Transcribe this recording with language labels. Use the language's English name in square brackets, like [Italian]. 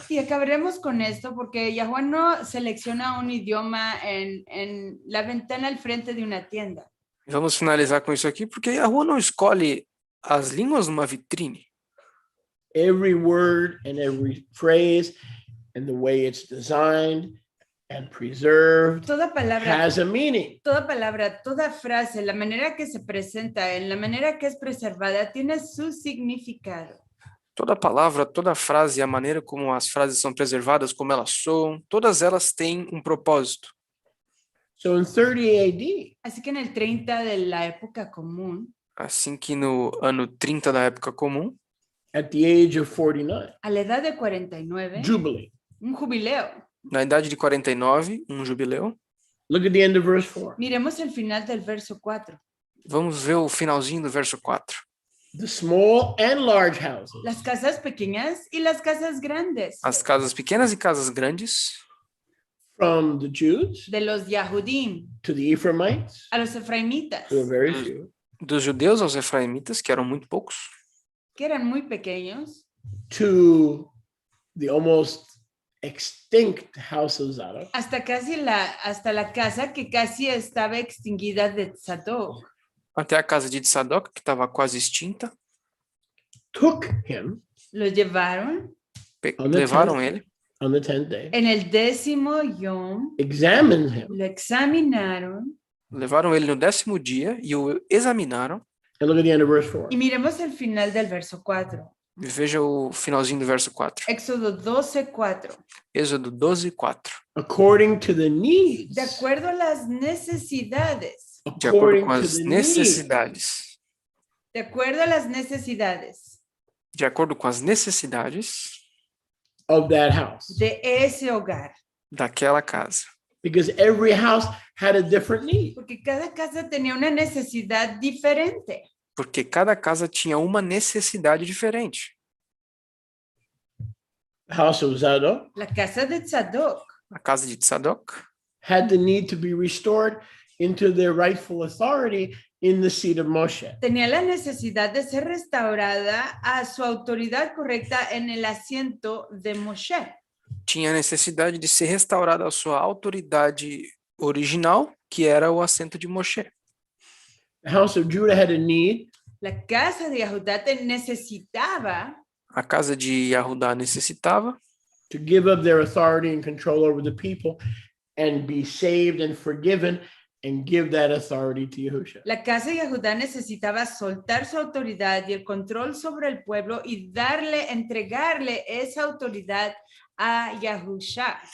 [Spanish] Y acabaremos con esto porque Yahuwah no selecciona un idioma en la ventana al frente de una tienda. [Portuguese] Vamos finalizar com isso aqui, porque Yahweh não escolhe as línguas numa vitrine. [English] Every word and every phrase and the way it's designed and preserved [Spanish] Toda [English] has a meaning. [Spanish] palabra, toda frase, la manera que se presenta, en la manera que es preservada, tiene su significado. [Portuguese] Toda palavra, toda frase, a maneira como as frases são preservadas, como elas soam, todas elas têm um propósito. [English] So in 30 AD, [Spanish] Así que en el 30 de la época común, [Portuguese] Assim que no ano 30 da época comum, [English] at the age of 49, [Spanish] a la edad de 49, [English] Jubilee. [Spanish] un jubileo. [Portuguese] na idade de 49, um jubileu, [English] Look at the end of verse 4. [Spanish] Miremos el final del verso 4. [Portuguese] vamos ver o finalzinho do verso 4. [English] The small and large houses [Spanish] Las casas pequeñas y las casas grandes. [Portuguese] As casas pequenas e casas grandes, [English] from the Jews [Spanish] De los Yahudim [English] to the Ephraimites, [Spanish] a los Efraimitas, [English] who were very few, [Portuguese] dos judeus aos efraimitas, que eram muito poucos, [Spanish] que eran muy pequeños, [English] to the almost extinct house of Zadok, [Spanish] hasta la casa que casi estaba extinguida de Tzadok. [Portuguese] até a casa de Tzadok, que estava quase extinta, [English] took him [Spanish] Lo llevaron [English] On the [Portuguese] levaram [English] tenth [Portuguese] ele [English] on the 10th day, [Spanish] En el 10º yom, [English] examined him. [Spanish] lo examinaron. [Portuguese] Levaram ele no 10º dia e o examinaram. [English] And look at the end of verse 4. [Spanish] Y miremos el final del verso 4. [Portuguese] Veja o finalzinho do verso 4. [Spanish] Éxodo 12:4. [Portuguese] Êxodo 12:4. [English] According to the needs. [Spanish] De acuerdo a las necesidades. [Portuguese] De acordo [English] According [Portuguese] com [English] to [Portuguese] as [English] the needs [Portuguese] necessidades. [Spanish] De acuerdo a las necesidades [Portuguese] De acordo com as necessidades [English] of that house. [Spanish] de ese hogar. [Portuguese] daquela casa. [English] Because every house had a different need. [Spanish] Porque cada casa tenía una necesidad diferente. [Portuguese] Porque cada casa tinha uma necessidade diferente. [English] The house of Zadok [Spanish] La casa de Tzadok [Portuguese] A casa de Tzadok [English] had the need to be restored into their rightful authority in the seat of Moshe. [Spanish] tenía la necesidad de ser restaurada a su autoridad correcta en el asiento de Moshe. [Portuguese] tinha necessidade de ser restaurada a sua autoridade original, que era o assento de Moshe. [English] The house of Judah had a need [Spanish] La casa de Yahudá necesitaba [Portuguese] A casa de Yahudá necessitava [English] to give up their authority and control over the people and be saved and forgiven and give that authority to Yahusha. [Spanish] La casa de Yahudá necesitaba soltar su autoridad y el control sobre el pueblo y entregarle esa autoridad a Yahusha